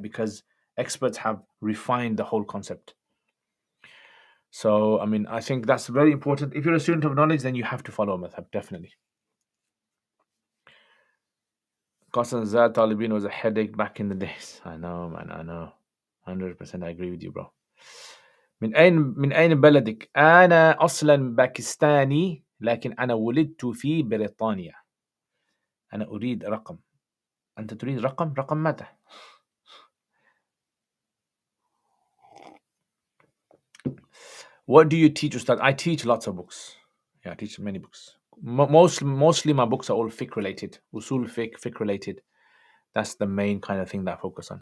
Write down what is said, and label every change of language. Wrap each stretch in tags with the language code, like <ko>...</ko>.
<en>Because experts have refined the whole concept. So, I mean, I think that's very important. If you're a student of knowledge, then you have to follow a madhab, definitely. Constant Zad Talibin was a headache back in the days. I know, man, I know. 100% I agree with you, bro.</en> <ar>من أين بلدك؟ أنا أصلا باكستاني لكن أنا ولدت في بريطانيا. أنا أريد رقم. أنت تريد رقم؟ رقم ماذا؟</ar> <en>What do you teach, Ustad? I teach lots of books. Yeah, I teach many books. Mostly my books are all fiqh related. Usul fiqh, fiqh related. That's the main kind of thing that I focus on.</en>